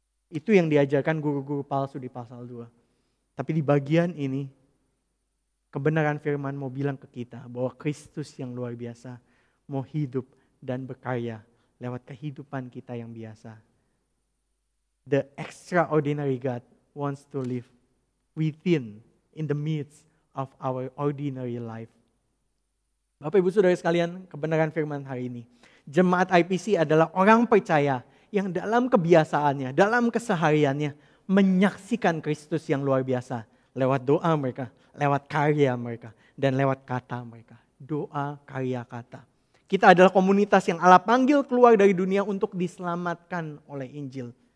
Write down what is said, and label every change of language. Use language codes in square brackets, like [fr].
[id] Itu yang diajarkan guru-guru palsu di pasal 2. Tapi di bagian ini, kebenaran firman mau bilang ke kita bahwa Kristus yang luar biasa mau hidup dan berkarya lewat kehidupan kita yang biasa. [en] The extraordinary God wants to live within, in the midst of our ordinary life. [id] Bapak Ibu Saudara sekalian, kebenaran firman hari ini. Jemaat IPC adalah orang percaya yang dalam kebiasaannya, dalam kesehariannya menyaksikan Kristus yang luar biasa lewat doa mereka, lewat karya mereka, dan lewat kata mereka. Doa, karya, kata. Kita adalah komunitas yang Allah panggil keluar dari dunia untuk diselamatkan oleh Injil.